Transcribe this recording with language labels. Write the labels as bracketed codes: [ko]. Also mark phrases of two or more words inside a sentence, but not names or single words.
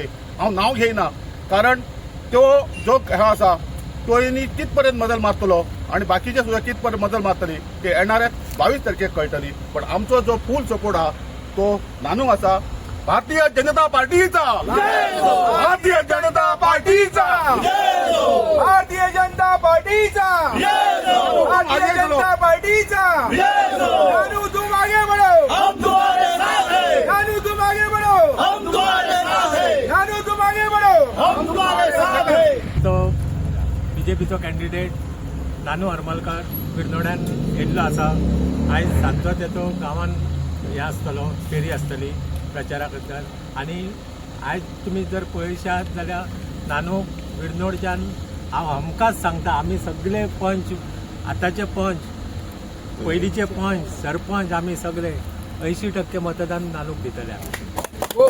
[kok] हांव नांव घेयना, कारण तो जो हे आसा तो कितपर्यंत मजल मारतलो आणि बाकीचे सुद्धा कितपर्यंत मजल मारतली ते येणाऱ्या 22 तारखेक कळटली. पण आमचो जो [en] full support [kok] आहा तो नानू आसा. भारतीय जनता पार्टीचा, भारतीय जनता पार्टीचा. पार्टीचा भारतीय जनता पार्टीचा [hi] नानू तुम आगे बढ़ो, हम तुम्हारे साथ हैं। नानू तुम आगे बढ़ो, हम तुम्हारे साथ हैं। नानू तुम आगे बढ़ो, हम तुम्हारे साथ हैं। [kok] तो बीजेपीचो कॅन्डिडेट नानू हरमलकर बिरनोड्यान येयल्लो आसा। आयज सांजचो तेचो गांवान हें आसतलो, फेरी आसतली प्रचारा खातीर। आनी आयज तुमी जर पळयशात जाल्यार नानू बिरनोडच्यान हांव हमखास सांगता, आमी सगळे पंच, आतांचे पंच, पयलींचे पंच, सरपंच, आमी सगळे 80% मतदान नानूक दितले आमी।